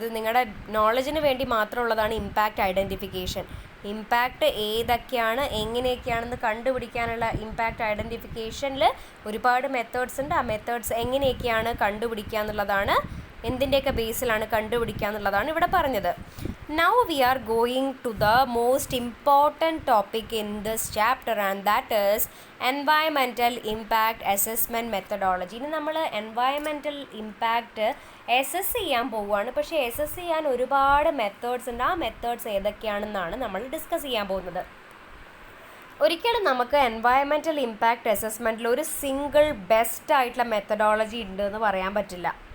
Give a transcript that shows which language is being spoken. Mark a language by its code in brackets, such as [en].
[ml] ഇത് നിങ്ങളുടെ നോളജിന് വേണ്ടി മാത്രമുള്ളതാണ് ഇമ്പാക്റ്റ് ഐഡൻറ്റിഫിക്കേഷൻ. ഇമ്പാക്റ്റ് ഏതൊക്കെയാണ്, എങ്ങനെയൊക്കെയാണെന്ന് കണ്ടുപിടിക്കാനുള്ള ഇമ്പാക്റ്റ് ഐഡൻറ്റിഫിക്കേഷനിൽ ഒരുപാട് മെത്തേഡ്സ് ഉണ്ട്. ആ മെത്തേഡ്സ് എങ്ങനെയൊക്കെയാണ് കണ്ടുപിടിക്കുക എന്നുള്ളതാണ്, എന്തിൻ്റെയൊക്കെ ബേസിലാണ് കണ്ടുപിടിക്കുക എന്നുള്ളതാണ് ഇവിടെ പറഞ്ഞത്. [en] Now we are going to the most important topic in this chapter, and that is environmental impact assessment methodology. [ml] ഇനി നമ്മൾ എൻവയൺമെൻറ്റൽ ഇമ്പാക്റ്റ് അസസ് ചെയ്യാൻ പോവുകയാണ്. പക്ഷേ അസസ് ചെയ്യാൻ ഒരുപാട് മെത്തേഡ്സ് ഉണ്ട്. ആ മെത്തേഡ്സ് ഏതൊക്കെയാണെന്നാണ് നമ്മൾ ഡിസ്കസ് ചെയ്യാൻ പോകുന്നത്. ഒരിക്കലും നമുക്ക് എൻവയൺമെൻറ്റൽ ഇമ്പാക്റ്റ് അസസ്മെൻറ്റിൽ ഒരു സിംഗിൾ ബെസ്റ്റ് ആയിട്ടുള്ള മെത്തഡോളജി ഉണ്ട് എന്ന് പറയാൻ പറ്റില്ല.